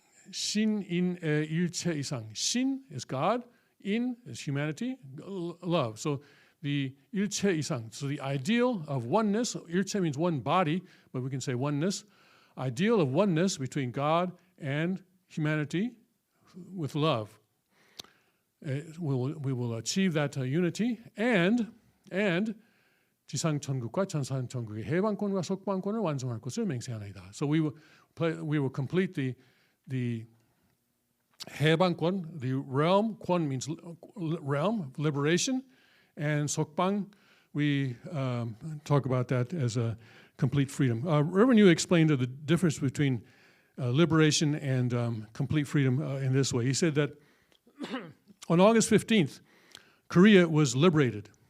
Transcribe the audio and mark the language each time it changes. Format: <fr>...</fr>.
<ko>신인의 일체 이상. 신</ko> <en>is God. In is humanity, love. So the 일체 이상, so the ideal of oneness, 일체 means one body, but we can say oneness, ideal of oneness between God and humanity with love. We will achieve that unity, and</en> <ko>지상천국과 천상천국의 해방권과 속방권을 완성할 것을 맹세하나이다.</ko> <en>So we will complete the 해방권, the realm, 권 means realm, liberation, and 속방, we talk about that as a complete freedom. Reverend Yu explained the difference between liberation and complete freedom in this way. He said that on August 15th, Korea was liberated.</en>